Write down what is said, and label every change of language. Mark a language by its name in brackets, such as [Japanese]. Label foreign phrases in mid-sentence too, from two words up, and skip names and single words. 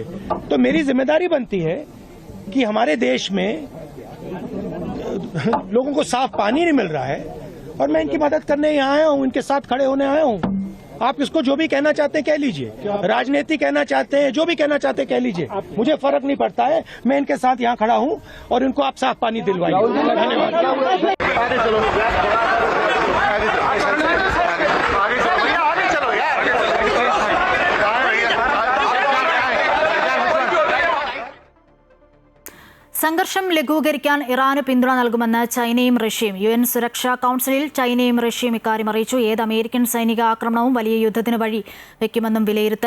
[Hindi] तो मेरी जिम्मेदारी बनती है कि हमारे देश में लोगों को साफ पानी नहीं मिल रहा है और मैं इनकी मदद करने यहाँ आया हूँ, इनके साथ खड़े होने आया हूँ. आप इसको जो भी कहना चाहते हैं कह लीजिए, राजनीति कहना चाहते हैं, जो भी कहना चाहते हैं कह लीजिए, मुझे फर्क नहीं पड़ता है. मैं इनके साथ यहाँ खड़ा हूँ और इनको आप साफ पानी दिलवाइए. धन्यवाद. [Malayalam] സംഘർഷം ലഘൂകരിക്കാൻ ഇറാന് പിന്തുണ നൽകുമെന്ന് ചൈനയും റഷ്യയും. UN സുരക്ഷാ കൌൺസിലിൽ ചൈനയും റഷ്യയും ഇക്കാര്യം അറിയിച്ചു. ഏത് അമേരിക്കൻ സൈനിക ആക്രമണവും വലിയ യുദ്ധത്തിന് വഴി വയ്ക്കുമെന്നും വിലയിരുത്തൽ.